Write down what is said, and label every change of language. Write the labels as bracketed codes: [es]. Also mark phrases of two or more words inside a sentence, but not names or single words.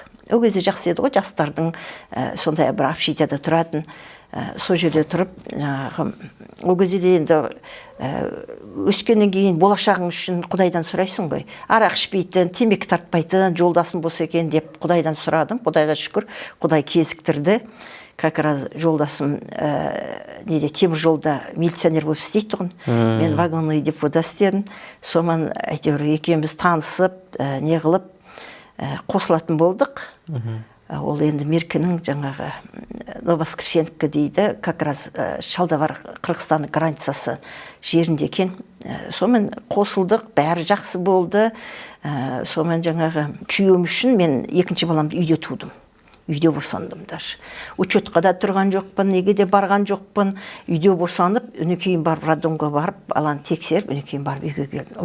[kk] Ол кезде жақсы еді ғой, жастардың сондай бір общежитиеде тұратын, сол жерде тұрып, жаңағы ол кезде енді өскеннен кейін болашағың үшін Құдайдан сұрайсың ғой. Арақ ішпейтін, темекі тартпайтын, жолдасым болса екен деп Құдайдан сұрадым. Құдайға шүкір, Құдай кезіктірді. [ru] Как раз [kk] жолдасым неде темір жолда милиционер болып істейді тұғын. Мен вагонный депода істедім. Сонымен әйтеуір екеуміз танысып, не қылып қосылатын болдық. Ол енді Меркенің жаңағы Новоскрешенка дейді, [ru] как раз [kk] Шалдавар Қырғызстанның границасы жерінде екен. Сонымен қосылдық, бәрі жақсы болды. Сонымен жаңағы күйеуім үшін мен екінші баламды үйде тудым. Үйде босандым даже. Учетқа да тұрған жоқпын, неге де барған жоқпын. Үйде босанып, үнекейін барып, роддомға барып, баланы тексеріп, үнекейін барып үйге келдім.